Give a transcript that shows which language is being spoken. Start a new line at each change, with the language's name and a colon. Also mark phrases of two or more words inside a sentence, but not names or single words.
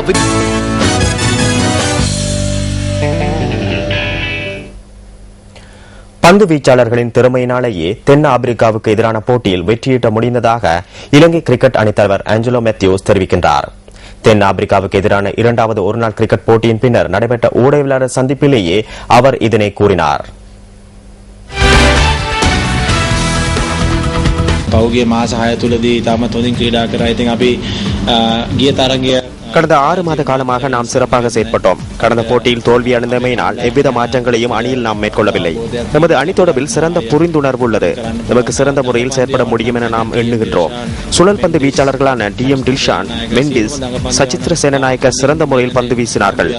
Tamil: பந்து வீச்சாளர்களின் திறமையினாலேயே தென் ஆப்பிரிக்காவுக்கு எதிரான போட்டியில் வெற்றியீட்ட முடிந்ததாக இலங்கை கிரிக்கெட் அணித்தலைவர் ஆஞ்சலோ மேத்யூஸ் தெரிவிக்கின்றார். தென் ஆப்பிரிக்காவுக்கு எதிரான 2வது ஒருநாள் கிரிக்கெட் போட்டியின் பின்னர் நடைபெற்ற ஊடகவியலாளர் சந்திப்பிலேயே அவர் இதனை கூறினார்.
Sinhala: පෞගේ මාස 6 තුලදී තාමත් හොඳින් ක්‍රීඩා කරා. ඉතින් අපි ගිය තරගය
Tamil: கடந்த 6 மாத காலமாக நாம் சிறப்பாக செயற்பட்டோம். கடந்த போட்டியில் தோல்வி அடைந்தமையினால் எவ்வித மாற்றங்களையும் அணியில் நாம் மேற்கொள்ளவில்லை. நமது அணி தொடர்பில் சிறந்த புரிந்துணர்வு உள்ளது. நமக்கு சிறந்த முறையில் செயற்பட முடியும் என நாம் எண்ணுகின்றோம். சுழல் பந்து வீச்சாளர்களான டிஎம் டில்ஷான், மெண்டிஸ், சச்சித்ர சேனநாயக்க சிறந்த முறையில் பந்து வீசினார்கள்.